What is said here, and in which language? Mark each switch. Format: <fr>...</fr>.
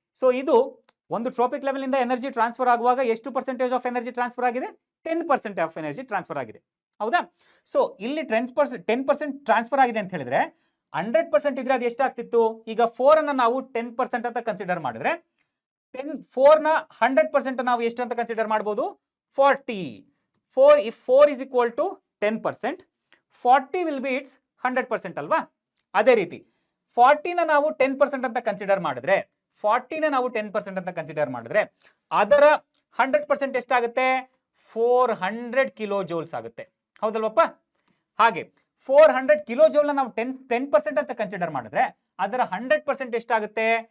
<kn>So ಇದು ಒಂದು trophic level ಇಂದ ಎನರ್ಜಿ ಟ್ರಾನ್ಸ್ಫರ್ ಆಗುವಾಗ ಎಷ್ಟು ಪರ್ಸೆಂಟೇಜ್ ಆಫ್ ಎನರ್ಜಿ ಟ್ರಾನ್ಸ್ಫರ್ ಆಗಿದೆ? 10% ಆಫ್ ಎನರ್ಜಿ ಟ್ರಾನ್ಸ್ಫರ್ ಆಗಿದೆ. ಹೌದಾ? ಸೊ ಇಲ್ಲಿ 10% ಟ್ರಾನ್ಸ್ಫರ್ ಆಗಿದೆ ಅಂತ ಹೇಳಿದ್ರೆ 100% ಇದ್ರೆ ಅದು ಎಷ್ಟಾಗ್ತಿತ್ತು? ಈಗ 4 ಅನ್ನ ನಾವು 10% ಅಂತ ಕನ್ಸಿಡರ್ ಮಾಡಿದ್ರೆ 4 ನ 100% ನಾವು ಎಷ್ಟು ಅಂತ ಕನ್ಸಿಡರ್ ಮಾಡಬಹುದು? 40.</kn> <en>4 is equal to 10%, 40 will be its 100%</en> <kn>ಅಲ್ವಾ? ಅದೇ ರೀತಿ 40 ನ ನಾವು 10% ಅಂತ ಕನ್ಸಿಡರ್ ಮಾಡಿದ್ರೆ, 40 ನ ನಾವು 10% ಅಂತ ಕನ್ಸಿಡರ್ ಮಾಡಿದ್ರೆ ಅದರ 100% ಎಷ್ಟಾಗುತ್ತೆ? 400 ಕಿಲೋ ಜೌಲ್ಸ್ ಆಗುತ್ತೆ. ಹೌದಲ್ವಪ್ಪ? ಹಾಗೆ 400 ಕಿಲೋ ಜೌಲ್ ನಾವು 10% ಅಂತ ಕನ್ಸಿಡರ್ ಮಾಡಿದ್ರೆ ಅದರ 100% ಎಷ್ಟಾಗುತ್ತೆ?</kn>